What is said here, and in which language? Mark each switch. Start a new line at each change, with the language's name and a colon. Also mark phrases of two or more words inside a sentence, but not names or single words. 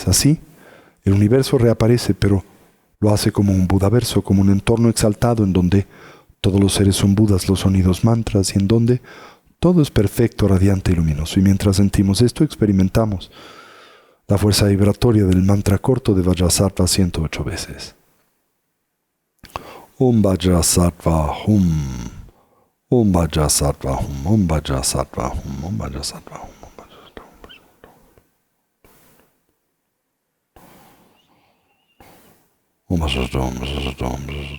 Spanish: Así, el universo reaparece, pero lo hace como un budaverso, como un entorno exaltado en donde todos los seres son budas, los sonidos mantras, y en donde todo es perfecto, radiante y luminoso. Y mientras sentimos esto, experimentamos la fuerza vibratoria del mantra corto de Vajrasattva 108 veces.
Sanskrit: ॐ वज्रसत्त्व हुं. ॐ वज्रसत्त्व हुं। ॐ वज्रसत्त्व हुं. ॐ वज्रसत्त्व हुं। ॐ वज्रसत्त्व हुं। ॐ वज्रसत्त्व हुं.